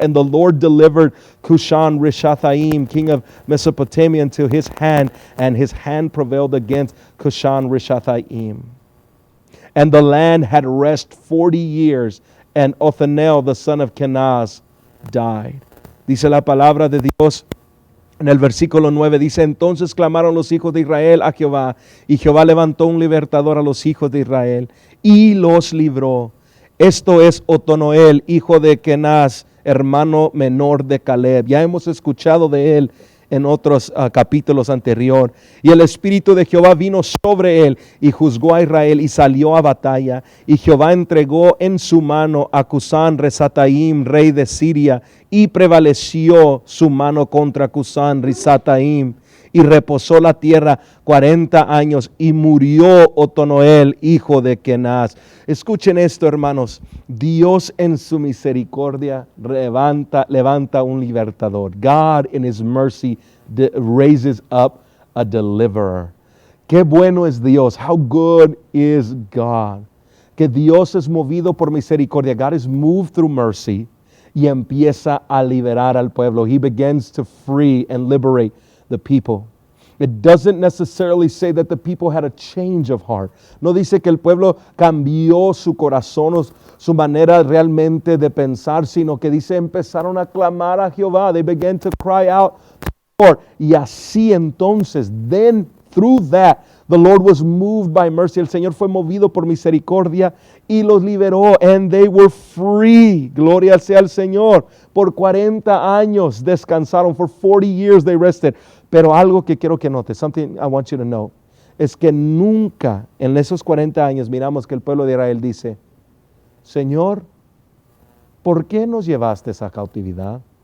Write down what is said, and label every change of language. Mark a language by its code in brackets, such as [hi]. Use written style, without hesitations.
[en] And the Lord delivered Cushan Rishathaim, king of Mesopotamia, into his hand, and his hand prevailed against Cushan Rishathaim. And the land had rest 40 years, and Othniel, the son of Kenaz, died. [es] Dice la palabra de Dios. En el versículo 9 dice, entonces clamaron los hijos de Israel a Jehová, y Jehová levantó un libertador a los hijos de Israel, y los libró. Esto es Otonoel, hijo de Kenaz, hermano menor de Caleb. Ya hemos escuchado de él en otros capítulos anteriores. Y el Espíritu de Jehová vino sobre él, y juzgó a Israel, y salió a batalla. Y Jehová entregó en su mano a Cusán Risataim, rey de Siria, y prevaleció su mano contra Cusán Risataim, y reposó la tierra 40 años y murió Otonoel, hijo de Kenaz. Escuchen esto, hermanos. Dios en su misericordia levanta un libertador. [en] God in his mercy raises up a deliverer. [es] Qué bueno es Dios. [en] How good is God. [es] Que Dios es movido por misericordia. [en] God is moved through mercy [es] y empieza a liberar al pueblo. [en] He begins to free and liberate the people. It doesn't necessarily say that the people had a change of heart. [es] No dice que el pueblo cambió su corazón o su manera realmente de pensar, sino que dice empezaron a clamar a Jehová. [en] They began to cry out to the Lord. [es] Y así entonces, [en] then through that, the Lord was moved by mercy. [es] El Señor fue movido por misericordia y los liberó. [en] And they were free. [es] Gloria sea al Señor. Por 40 años descansaron. [en] For 40 years they rested. [es] Pero algo que quiero que notes, [en] something I want you to know, [es] es que nunca en esos 40 años miramos que el pueblo de Israel dice, Señor, ¿por qué nos llevaste a esa cautividad?